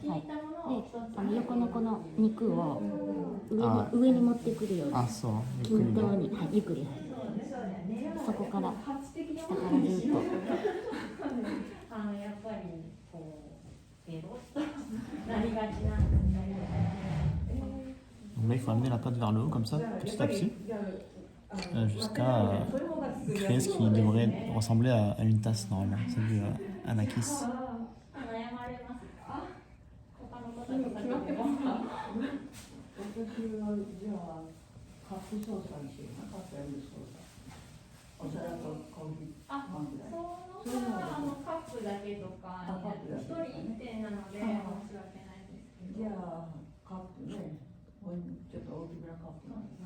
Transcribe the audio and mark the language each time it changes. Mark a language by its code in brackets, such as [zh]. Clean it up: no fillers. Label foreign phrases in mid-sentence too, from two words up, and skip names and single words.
[ja] で、横のこの肉を上に持ってくるように。あ、そう。ゆっくり均等に、はい、ゆっくり、はい。そこから下からずっと。やっぱりこうベロッとなりがちなんですけど。 [fr] Là, il faut amener la pâte vers le haut comme ça, petit à petit, jusqu'à créer ce qui devrait ressembler à une tasse normalement, celle de Anakis. [ja] そのカップだけとか一人1点なので申し訳ないですけど。じゃあカップね、ちょっと大きめなカップなんですか？